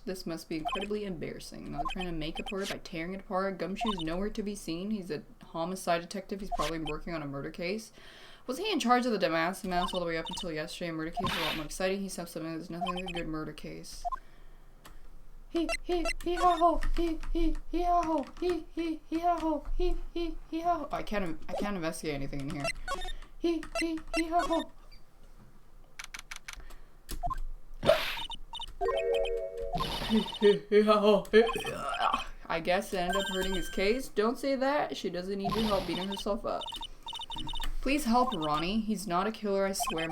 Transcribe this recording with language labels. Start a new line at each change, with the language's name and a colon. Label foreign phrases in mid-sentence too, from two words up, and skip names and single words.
English: This must be incredibly embarrassing. Now they're trying to make up for it by tearing it apart. Gumshoe's nowhere to be seen. He's a homicide detective. He's probably working on a murder case. Was he in charge of the mass all the way up until yesterday? A murder case is a lot more exciting. He said something that's nothing like a good murder case. He ha ho, he ha ho, he ha ho, he ha ho. I can't investigate anything in here. He ha ho. I guess it ended up hurting his case. Don't say that. She doesn't need your help beating herself up. Please help Ronnie. He's not a killer, I swear.